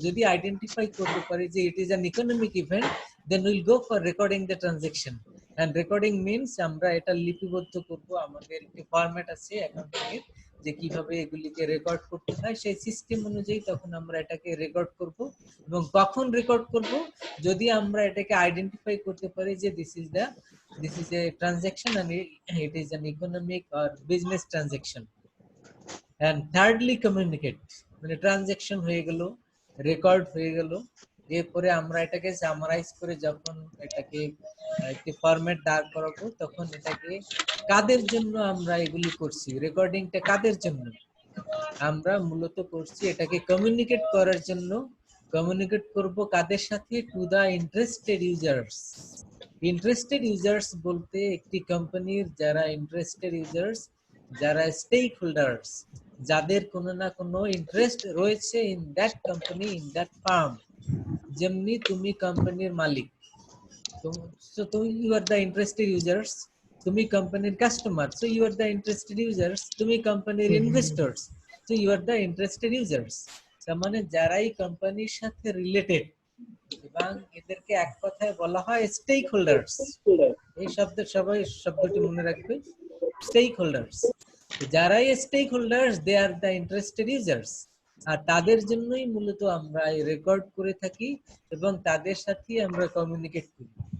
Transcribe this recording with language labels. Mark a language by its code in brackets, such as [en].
[bn] যদি আইডেন্টিফাই করতে পারি যে [en] It is an economic event, then will go for recording the transaction. [bn] And recording means আমরা এটা লিপিবদ্ধ করব। আমাদের একটি ফরম্যাট আছে অ্যাকাউন্টিং এর, যে কিভাবে এগুলিকে রেকর্ড করতে হয়, সেই সিস্টেম অনুযায়ী তখন আমরা এটাকে রেকর্ড করব। এবং কখন রেকর্ড করব? যদি আমরা এটাকে আইডেন্টিফাই করতে পারি যে [en] This is a transaction and it is an economic or business transaction. And thirdly, communicate, [bn] মানে ট্রানজাকশন হয়ে গেল, রেকর্ড হয়ে গেল, এরপরে আমরা এটাকে সামারাইজ করে যখন এটাকে একটি ফরম্যাট দাঁড় করাবো, তখন এটাকে কাদের জন্য আমরা এগুলি করছি, রেকর্ডিংটা কাদের জন্য? আমরা মূলত করছি এটাকে কমিউনিকেট করার জন্য। কমিউনিকেট করব কাদের সাথে? [en] To the interested users. [bn] Interested users বলতে একটি কোম্পানির যারা ইন্টারেস্টেড ইউজার্স, যারা স্টেক হোল্ডার্স, যাদের কোনো না কোনো ইন্টারেস্ট রয়েছে [en] In that company, in that firm. [bn] যেমনি তুমি কোম্পানির মালিক, [en] so you are the interested users, [bn] তুমি কোম্পানির customer, so you are the interested users, তুমি কোম্পানির investors, so you are the interested users। তার মানে যারাই কোম্পানির সাথে রিলেটেড, এবং এদেরকে এক কথায় বলা হয় স্টেক হোল্ডার্স। এই শব্দটি মনে রাখবে, স্টেক হোল্ডার্স। যারাই stake holders, [en] They are the interested users. [bn] আর তাদের জন্যই মূলত আমরা রেকর্ড করে থাকি এবং তাদের সাথে আমরা কমিউনিকেট করি।